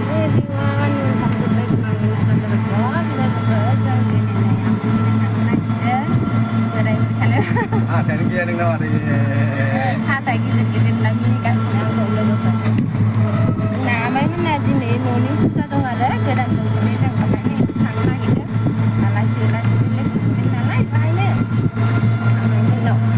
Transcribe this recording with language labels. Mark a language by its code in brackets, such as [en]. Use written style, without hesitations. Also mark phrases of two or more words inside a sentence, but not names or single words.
[en] everyone, welcome to back my another vlog. [brx] Look जों दिनै थांनो नागिरदों जेरै मोसानो हाथायानो गैया नोंनाव आरो हाथाय गिदिर गिदिर लामिगासिनो आंखौ लोगोफोर जोंना आमाइमोनना दिनै न'नि फुजा दं आरो गोदान बोसोरनि जों बेहायनो एसे थांनो नागिरदों आलासि उलासि लोगो मोनदों नालाय बेहायनो आमाइमोननाव